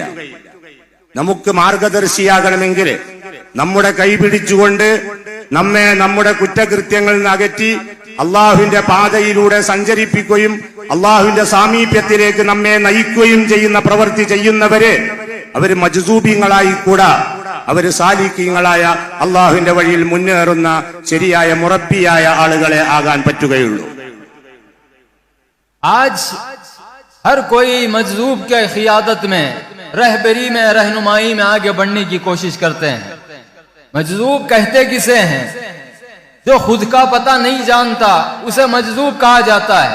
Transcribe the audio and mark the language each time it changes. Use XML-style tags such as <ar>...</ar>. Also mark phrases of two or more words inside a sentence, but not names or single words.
<ml>നമുക്ക് മാർഗദർശിയാകണമെങ്കിൽ നമ്മുടെ കൈ പിടിച്ചുകൊണ്ട് നമ്മെ നമ്മുടെ കുറ്റകൃത്യങ്ങളിൽ നിന്ന് അകറ്റി അള്ളാഹുവിന്റെ പാതയിലൂടെ സഞ്ചരിപ്പിക്കുകയും അള്ളാഹുവിന്റെ സാമീപ്യത്തിലേക്ക് നമ്മെ നയിക്കുകയും ചെയ്യുന്ന പ്രവൃത്തി ചെയ്യുന്നവര് അവര് മജ്സൂബീങ്ങളായി കൂടാ, അവര് സാലിക്കീങ്ങളായ അള്ളാഹുവിന്റെ വഴിയിൽ മുന്നേറുന്ന ശരിയായ മുറബ്ബിയായ ആളുകളെ ആകാൻ പറ്റുകയുള്ളൂ.</ml> <hi>आज हर कोई मजजूब के क़ियादत में, रहबरी में, रहनुमाई में आगे बढ़ने की कोशिश करते हैं। मजजूब कहते किसे हैं? जो खुद का पता नहीं जानता उसे मजजूब कहा जाता है।</hi>